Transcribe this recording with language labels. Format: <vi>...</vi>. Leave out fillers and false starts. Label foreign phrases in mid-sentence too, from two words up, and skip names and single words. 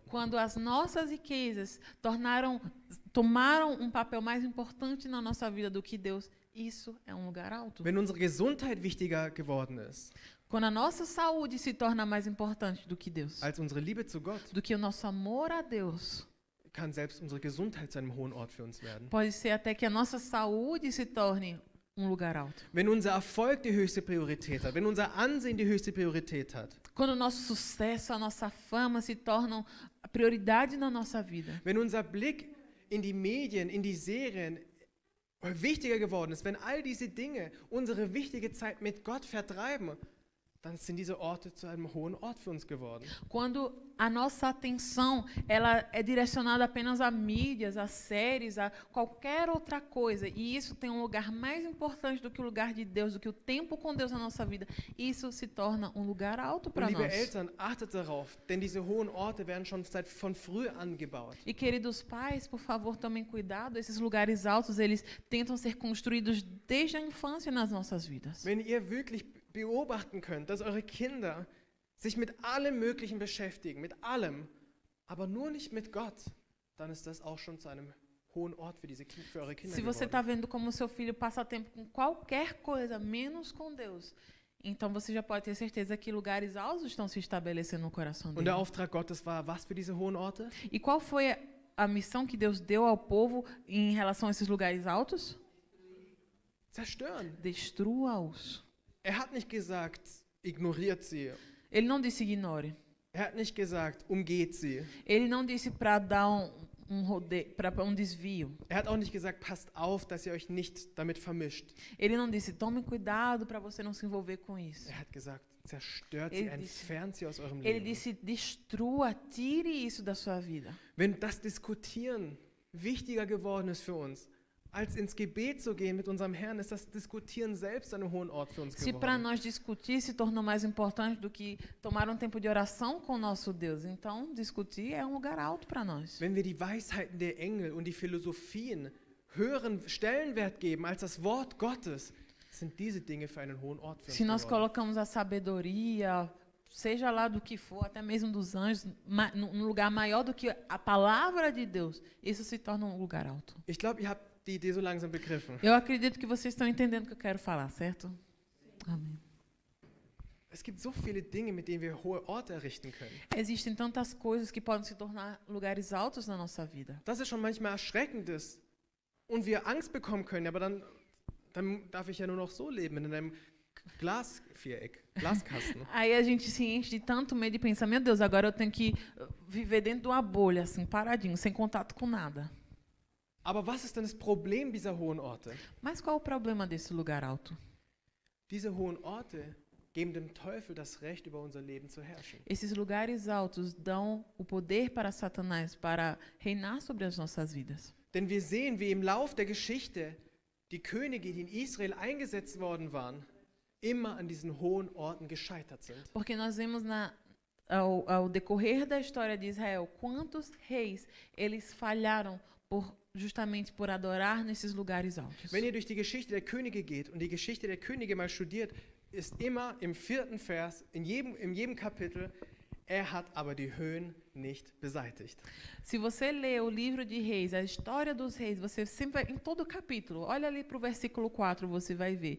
<pt>Quando as nossas riquezas tomaram papel mais importante na nossa vida do que Deus, isso é lugar alto.</pt> <de>Wenn unsere Gesundheit wichtiger geworden ist</de> <pt>Quando a nossa saúde se torna mais importante do que Deus,</pt> <de>als unsere Liebe zu Gott,</de> <pt>do que o nosso amor a Deus,</pt> <de>kann selbst unsere Gesundheit zu einem hohen Ort für uns werden.</de> <pt>pode ser até que a nossa saúde se torne lugar alto.</pt> <de>Wenn unser Erfolg die höchste Priorität hat, wenn unser Ansehen die höchste Priorität hat,</de> <pt>Quando o nosso sucesso, a nossa fama se tornam a prioridade na nossa vida.</pt> <de>wenn unser Blick in die Medien, in die Serien wichtiger geworden ist, wenn all diese Dinge unsere wichtige Zeit mit Gott vertreiben, dann sind diese Orte zu einem hohen Ort für uns geworden.</de> <pt>Quando a nossa atenção ela é direcionada apenas a mídias, a séries, a qualquer outra coisa, e isso tem lugar mais importante do que o lugar de Deus, do que o tempo com Deus na nossa vida, isso se torna lugar alto</pt> <de>Und</de> <pt>para</pt> <de>liebe</de> <pt>nós.</pt> <de>Eltern, achtet darauf, denn diese hohen Orte werden schon von früh an gebaut.</de> <pt>E queridos pais, por favor, tomem cuidado, esses lugares altos, eles tentam ser construídos desde a infância nas nossas vidas.</pt> <de>Wenn ihr wirklich beobachten könnt, dass eure Kinder sich mit allem Möglichen beschäftigen, mit allem, aber nur nicht mit Gott, dann ist das auch schon zu einem hohen Ort für eure Kinder</de> <pt>Se você</pt> <de>geworden.</de> <pt>está vendo como seu filho passa tempo com qualquer coisa, menos com Deus, então você já pode ter certeza que lugares altos estão se estabelecendo no coração</pt> <de>Und</de> <pt>dele.</pt> <de>der Auftrag Gottes war, was für diese hohen Orte?</de> <pt>E qual foi a missão que Deus deu ao povo em relação a esses lugares altos?</pt> <de>Zerstören.</de> <pt>Destrua-os.</pt> <de>Er hat nicht gesagt, ignoriert sie.</de> <pt>Ele não disse ignore.</pt> <de>Er hat nicht gesagt, umgeht sie.</de> <pt>Ele não disse para dar um desvio.</pt> <de>Er hat auch nicht gesagt, passt auf, dass ihr euch nicht damit vermischt.</de> <pt>Ele não disse tome cuidado para você não se envolver com isso.</pt> <de>Er hat gesagt, zerstört</de> <pt>Ele</pt> <de>sie,</de> <pt>disse-</pt> <de>entfernt sie aus eurem</de> <pt>Ele</pt> <de>Leben.</de> <pt>disse destrua, tire isso da sua vida.</pt> <de>Wenn das Diskutieren wichtiger geworden ist für uns, als ins Gebet zu gehen mit unserem Herrn, ist das Diskutieren selbst an einem hohen Ort für uns</de> <pt>Se para</pt> <de>geworden.</de> <pt>nós discutir se tornou mais importante do que tomar tempo de oração com o nosso Deus, então discutir é lugar alto para nós.</pt> <de>Wenn wir die Weisheiten der Engel und die Philosophien höheren Stellenwert geben als das Wort Gottes, sind diese Dinge für einen hohen Ort für uns</de> <pt>Se nós</pt> <de>geworden.</de> <pt>colocamos a sabedoria, seja lá do que for, até mesmo dos anjos, num lugar maior do que a palavra de Deus, isso se torna lugar alto.</pt> <de>Ich glaube, ihr habt die Idee so langsam begriffen.</de> <pt>Eu acredito que vocês estão entendendo o que eu quero falar, certo? Amém.</pt> <de>Es gibt so viele Dinge, mit denen wir hohe Orte errichten können.</de> <pt>Existem tantas coisas que podem se tornar lugares altos na nossa vida.</pt> <de>Dass es schon manchmal erschreckend ist und wir Angst bekommen können, aber dann darf ich ja nur noch so leben, in einem Glasviereck, Glaskasten.</de> <pt>Aí a gente se enche de tanto medo e pensa, meu Deus, agora eu tenho que viver dentro de uma bolha, assim, paradinho, sem contato com nada.</pt> <de>Aber was ist denn das Problem dieser hohen Orte?</de> <pt>Mas qual o problema desse lugar alto?</pt> <de>Diese hohen Orte geben dem Teufel das Recht, über unser Leben zu herrschen.</de> <pt>Esses lugares altos dão o poder para Satanás para reinar sobre as nossas vidas.</pt> <de>Denn wir sehen, wie im Lauf der Geschichte die Könige, die in Israel eingesetzt worden waren, immer an diesen hohen Orten gescheitert sind.</de> <pt>Porque nós vemos ao decorrer da história de Israel quantos reis eles falharam justamente por adorar nesses lugares altos.</pt> <de>Wenn ihr durch die Geschichte der Könige geht und die Geschichte der Könige mal studiert, ist immer im 4. Vers, in jedem Kapitel, er hat aber die Höhen nicht beseitigt.</de> <pt>Se você lê o livro de Reis, a história dos reis, você sempre vai, em todo o capítulo, olha ali para o versículo 4, você vai ver.</pt>